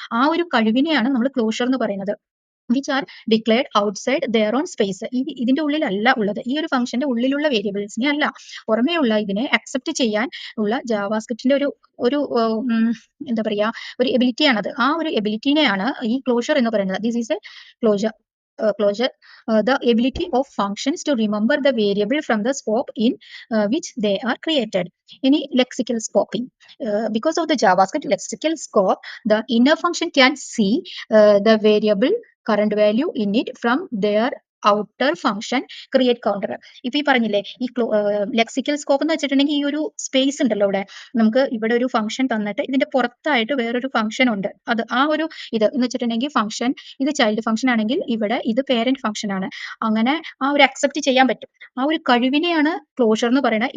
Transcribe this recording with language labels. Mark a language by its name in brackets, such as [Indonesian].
[Malayalam] ആ ഒരു കഴിവിനെയാണ് നമ്മൾ ക്ലോഷർ എന്ന് പറയുന്നത്. [English] Which are declared outside their own space. [Malayalam] ഇതിന്റെ ഉള്ളിലല്ല ഉള്ളത്, ഈ ഒരു ഫംഗ്ഷന്റെ ഉള്ളിലുള്ള വേരിയബിൾസിനെ അല്ല, പുറമേയുള്ള ഇതിനെ അക്സെപ്റ്റ് ചെയ്യാൻ ഉള്ള ജാവാസ്ക്രിപ്റ്റിന്റെ ഒരു ഒരു എന്താ പറയാ ഒരു എബിലിറ്റി ആണത്. ആ ഒരു എബിലിറ്റിനെയാണ് ഈ ക്ലോഷർ എന്ന് പറയുന്നത്. [English] This is a closure. The ability of functions to remember the variable from the scope in which they are created. Any lexical scoping. Because of the JavaScript lexical scope, the inner function can see the variable current value in it from their outer function create counter. [Malayalam] ഇപ്പൊ ഈ പറഞ്ഞില്ലേ ഈ lexical scope എന്ന് വെച്ചിട്ടുണ്ടെങ്കിൽ ഈ ഒരു space ഉണ്ടല്ലോ, ഇവിടെ നമുക്ക് ഇവിടെ ഒരു ഫംഗ്ഷൻ തന്നിട്ട് ഇതിന്റെ പുറത്തായിട്ട് വേറൊരു ഫംഗ്ഷൻ ഉണ്ട്. അത് ആ ഒരു ഇത് എന്ന് വെച്ചിട്ടുണ്ടെങ്കിൽ ഫംഗ്ഷൻ ഇത് ചൈൽഡ് ഫംഗ്ഷൻ ആണെങ്കിൽ ഇവിടെ ഇത് പേരന്റ് ഫംഗ്ഷൻ ആണ്. അങ്ങനെ ആ ഒരു അക്സെപ്റ്റ് ചെയ്യാൻ പറ്റും. ആ ഒരു കഴിവിനെയാണ് ക്ലോഷർ എന്ന് പറയുന്നത്.